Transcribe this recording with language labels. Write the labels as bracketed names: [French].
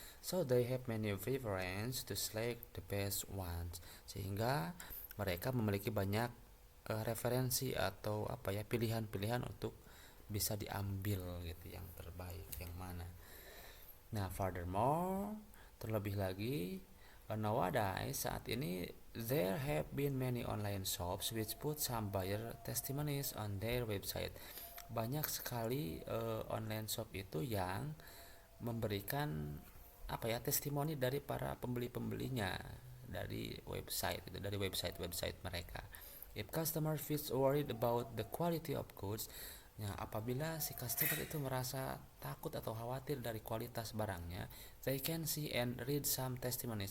[English] So they have many preference to select the best ones, [Indonesian] sehingga mereka memiliki banyak referensi atau pilihan-pilihan untuk bisa diambil gitu, yang terbaik yang mana. [English] Nah, furthermore, [Indonesian] terlebih lagi, [English] nowadays, [Indonesian] saat ini, [English] there have been many online shops which put some buyer testimonies on their website. [Indonesian] Banyak sekali online shop itu yang memberikan testimoni dari para pembeli-pembelinya dari website mereka. [English] If customer feels worried about the quality of goods, [Indonesian] nah, apabila si customer itu merasa takut atau khawatir dari kualitas barangnya, [English] they can see and read some testimonies.